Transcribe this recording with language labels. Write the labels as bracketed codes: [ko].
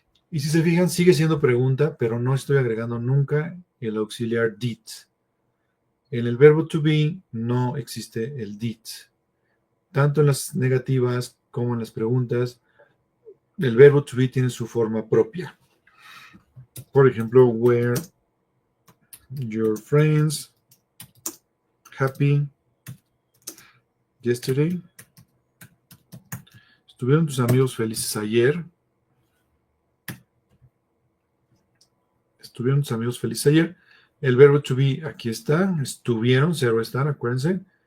[es] Y si se fijan, sigue siendo pregunta, pero no estoy agregando nunca el auxiliar did. En el verbo to be no existe el did. Tanto en las negativas como en las preguntas, el verbo to be tiene su forma propia. Por ejemplo, [en] were your friends happy yesterday? [es] ¿Estuvieron tus amigos felices ayer? ¿Estuvieron tus amigos felices ayer? El verbo to be aquí está. Estuvieron, ser o estar, acuérdense.